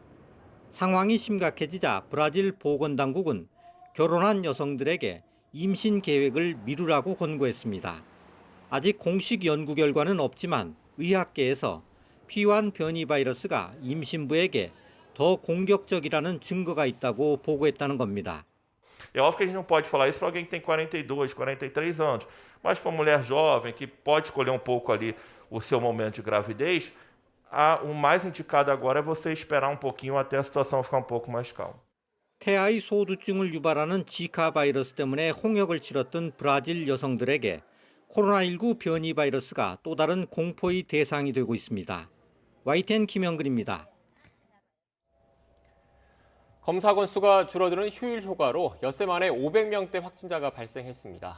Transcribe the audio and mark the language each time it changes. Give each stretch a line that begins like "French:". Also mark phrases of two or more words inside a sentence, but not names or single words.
Korean: 상황이 심각해지자 브라질 보건당국은 결혼한 여성들에게 임신 계획을 미루라고 권고했습니다. 아직 공식 연구 결과는 없지만 의학계에서 P1 변이 바이러스가 임신부에게 더 공격적이라는 증거가 있다고 보고했다는 겁니다.
Portuguese: É óbvio que a gente não pode falar isso para alguém que tem 42, 43 anos, mas para uma mulher jovem que pode escolher um pouco ali o seu momento de gravidez, o mais indicado agora é você esperar um pouquinho até a situação ficar um pouco mais calma.
Korean: 태아의 소두증을 유발하는 지카 바이러스 때문에 홍역을 치렀던 브라질 여성들에게 코로나19 변이 바이러스가 또 다른 공포의 대상이 되고 있습니다. YTN 김영근입니다. 검사 건수가 줄어드는 휴일 효과로 엿새 만에 500명대 확진자가 발생했습니다.